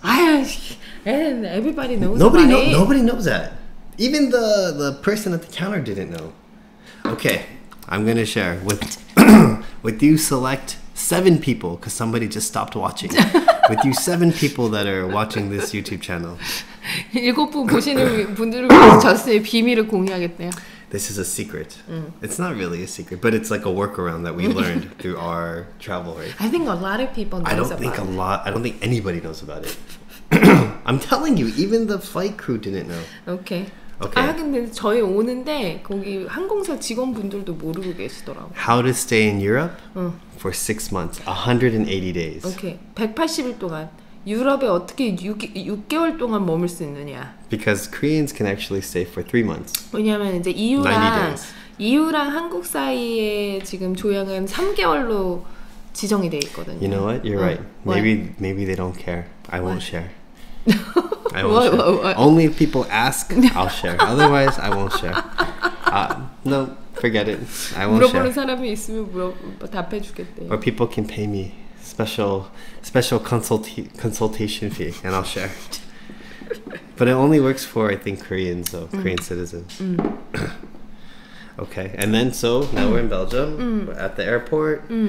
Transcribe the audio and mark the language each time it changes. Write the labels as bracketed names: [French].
[English] And everybody knows Nobody knows that. Even the person at the counter didn't know. Okay, I'm gonna share with you select 7 people, because somebody just stopped watching. With you 7 people that are watching this YouTube channel. [Korean] 7분 보시는 분들을 위해서 저스의 비밀을 공유하겠대요. [English] This is a secret. It's not really a secret, but it's like a workaround that we learned through our travel, right? I think a lot of people knows about it. I don't think anybody knows about it. I'm telling you, even the flight crew didn't know. Okay. Okay. [Korean] 아 근데 저희 오는데 거기 항공사 직원분들도 모르고 계시더라고. [English] How to stay in Europe for 6 months, 180 days. [Korean] 오케이. 180일 동안 유럽에 어떻게 6개월 동안 머물 수 있느냐. [English] Because Koreans can actually stay for 3 months. [Korean] 왜냐면 이제 [English] 90 days. [Korean] EU랑 한국 사이에 지금 조약은 3개월로 지정이 돼 있거든요. [English] You know what? You're right. What? Maybe they don't care. I won't share. I What? won't share. Only if people ask, I'll share. Otherwise, I won't share. No, forget it. I won't [Korean] 물어보는 [English] share. [Korean] 사람이 있으면 답해 주겠대. [English] Or people can pay me special consultation fee, and I'll share. But it only works for, I think, Koreans, so Korean citizens. Okay, and then so now we're in Belgium, we're at the airport.